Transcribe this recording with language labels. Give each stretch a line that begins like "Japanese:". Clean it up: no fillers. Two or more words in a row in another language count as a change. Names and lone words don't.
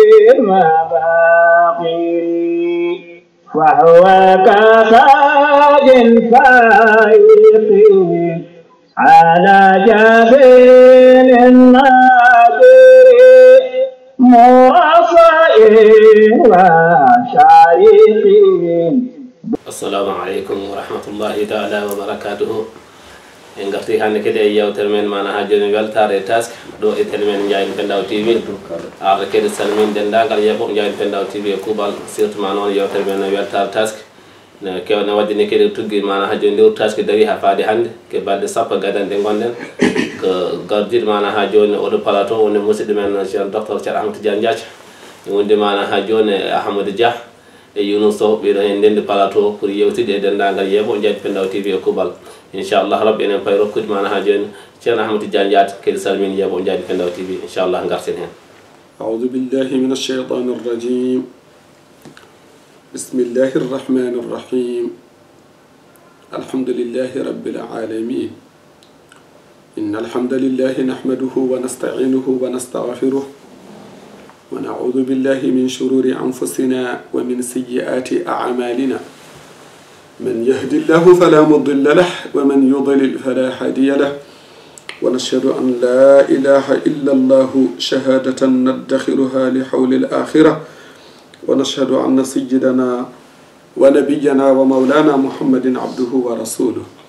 Arabic: المباقي وهو كتاج فائق على جبين النادر مرصع وشارق. السلام عليكم ورحمة الله تعالى وبركاته.
Fula: en garti hande kadi e yewtere men mana ha joni weltare task ɗo e télé men Ndiaye Pendaw TV arde kadi salmin dendagal yeɓo Ndiaye Pendaw TV e kuuɓal surtout ma noon yewtere men weltare task ne kewne waddini kadi tuggi mana ha joni lewru task dari ha faade hande ke balɗe sappo gadanɗe gonɗen ko gardiɗo mana ha joni oɗo plateau wonde musidɗo men cheikh docteur Cheikh Ahmadou Tidiane Diathia wonde mana ha joni Ahmadou Dia e Younous Sow ɓeɗo hen ndendi plateau pour yewtide e dendagal yeɓo Ndiaye Pendaw TV e kuuɓal inchallah rabbi enen pay rokkude mana ha joni ceerno Ahmadou Tidiane Diathia kadi salmini yeɓo Ndiaye Pendaw TV inchallah garten hen.
Arabic: أعوذ بالله من الشيطان الرجيم بسم الله الرحمن الرحيم الحمد لله رب العالمين إن الحمد لله نحمده ونستعينه ونستغفره ونعوذ بالله من شرور أنفسنا ومن سيئات أعمالنا من يهد الله فلا مضل له ومن يضلل فلا هادي له ونشهد أن لا إله إلا الله شهادة ندخرها لحول الآخرة ونشهد أن سيدنا ونبينا ومولانا محمد عبده ورسوله